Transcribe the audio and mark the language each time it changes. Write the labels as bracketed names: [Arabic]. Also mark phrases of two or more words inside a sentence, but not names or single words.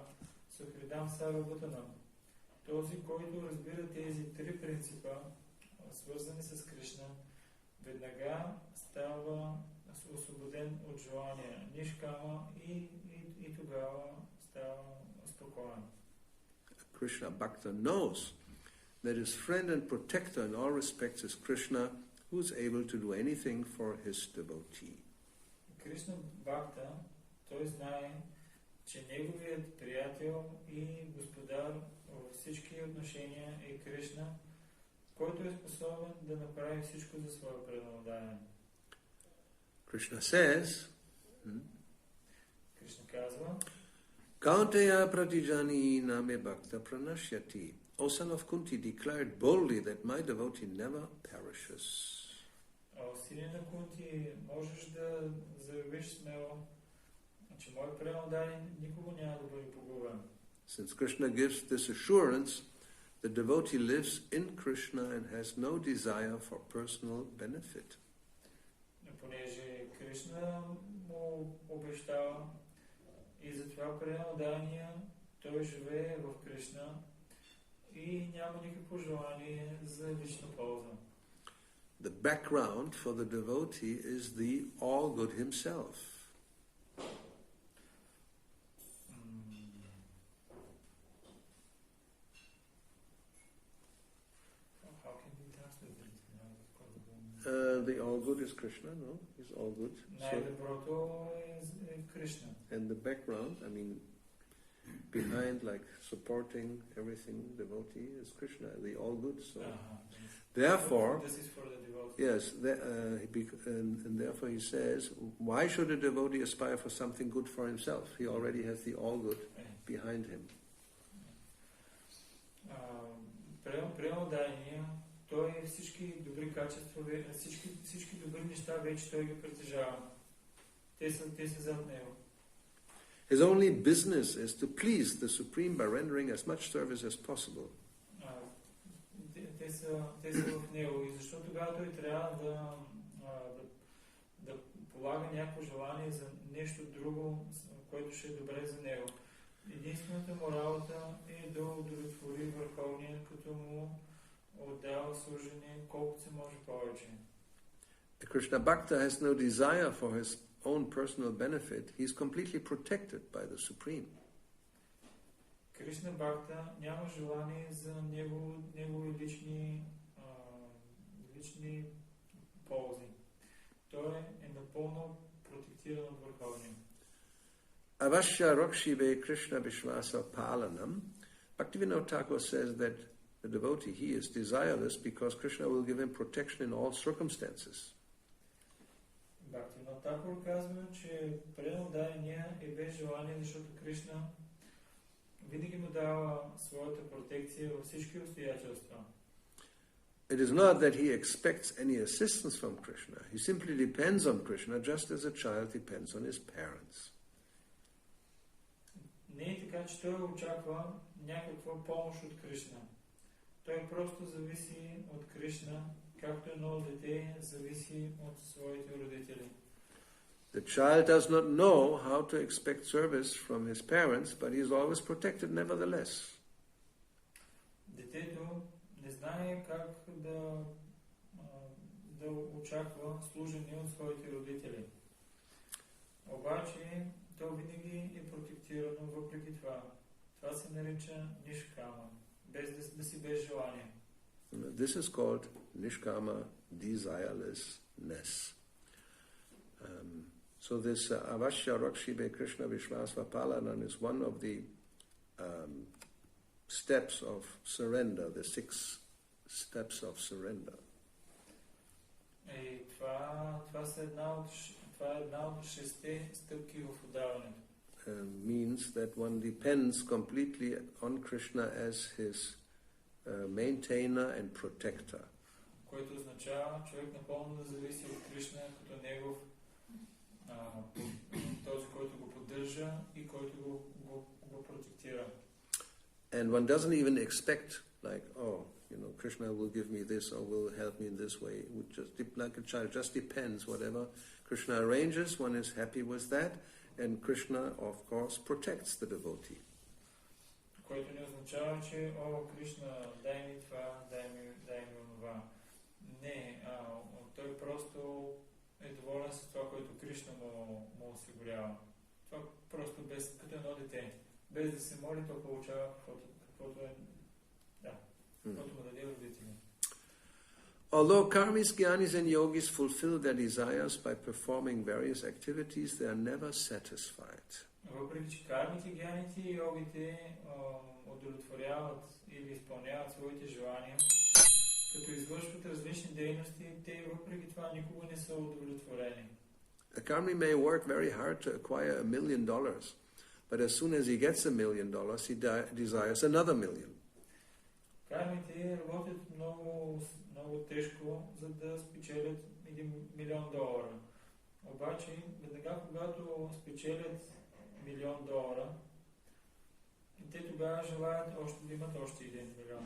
[Sanskrit] सुहृदं सर्वभूतानां. [Bulgarian] Този, който разбира тези три принципа, свързани с Кришна, веднага става освободен от желания, нишкама и тогава става спокоен. [English] Krishna Bhakta knows that his friend and protector in all respects is Krishna, who is able to do anything for his devotee. [Bulgarian] Кришна Бхакта, той знае, че неговият приятел и господар във всички отношения е Кришна, който е способен да направи всичко за своя преданодание. [English] Krishna says, [Bulgarian] Кришна казва, [Sanskrit] कौन्तेय प्रतिजानीहि न मे भक्तः प्रणश्यति. [English] O son of Kunti, declared boldly that my devotee never perishes. [Bulgarian] сине на Кунти, можеш да заявиш смело, че мой преданен никога няма да бъде погубен. [English] Since Krishna gives this assurance, the devotee lives in Krishna and has no desire for personal benefit. Понеже Кришна му обещава и затова преданния той живее в Кришна и няма никакво желание за лична полза. The background for the devotee is the all-good himself. How can we translate it? The all-good is Krishna, no? He's all-good. [Bulgarian] Най-доброто е Кришна. [English] And the background, I mean, behind, like supporting everything, devotee is Krishna, the all-good. So, therefore, This is for the devotee. yes, and therefore he says, why should a devotee aspire for something good for himself? He already has the all-good behind him. [Bulgarian] Преданния, той всички добри качества, всички добри неща вече той ги притежава. Те са зад него. [English] His only business is to please the Supreme by rendering as much service as possible. [Bulgarian] Те са в него и защо тогава той трябва да полага някакво желание за нещо друго, което ще е добре за него. Единствената му работа е да удовлетвори върховния, като му отдава служение колкото се може повече. [English] The Krishna Bhakta has no desire for his own personal benefit. He is completely protected by the Supreme. [Bulgarian] Кришна Бхакта няма желание за негови лични ползи. Той е напълно протектиран от върховния. [Bangla] অবশ্য রক্ষিবে কৃষ্ণ বিশ্বাস পালন. [English] Bhaktivinoda Thakur says that the devotee, he is desireless because Krishna will give him protection in all circumstances. [Bulgarian] Bhaktivinoda Thakur казва, че преданния е без желание, защото Кришна винаги му дава своята протекция във всички обстоятелства. [English] It is not that he expects any assistance from Krishna. He simply depends on Krishna just as a child depends on his parents. [Bulgarian] Не е така, че той очаква някаква помощ от Кришна. Той просто зависи от Кришна, както едно дете зависи от своите родители. [English] The child does not know how to expect service from his parents, but he is always protected nevertheless. [Bulgarian] Детето не знае как да очаква служение от своите родители. Обаче, то винаги е протектирано въпреки това. Това се нарича нишкама, без желание. [English] This is called nishkama desirelessness. So this [Bangla] অবশ্য রক্ষিবে কৃষ্ণ বিশ্বাস পালন [English] is one of the steps of surrender, the 6 steps of surrender. [Bulgarian] И това е една от 6 стъпки в отдаването. [English] Means that one depends completely on Krishna as his maintainer and protector. [Bulgarian] Което означава човек напълно да зависи от Кришна като негов този, който го поддържа и който го протектира. [English] And one doesn't even expect, like, oh, Krishna will give me this or will help me in this way. It would just, like a child, just depends. Whatever Krishna arranges, one is happy with that, and Krishna, of course, protects the devotee. [Bulgarian] Което не означава, че, Кришна, дай ми това, дай ми онова. Не, той просто е доволен с това, което Кришна му осигурява. Това просто като едно дете. Без да се моли, то получава каквото е, каквото му даде родители. [English] Although karmis, gyanis and yogis fulfill their desires by performing various activities, they are never satisfied. [Bulgarian] Въпреки че кармите, гяните и йогите удовлетворяват или изпълняват своите желания, като извършват различни дейности, те въпреки това никога не са удовлетворени. [English] A karmi may work very hard to acquire $1 million, but as soon as he gets $1 million, he desires another $1 million. [Bulgarian] Кармите работят много тежко, за да спечелят $1 милион. Обаче, веднага когато спечелят $1 милион, те тогава желаят още да имат още 1 милион.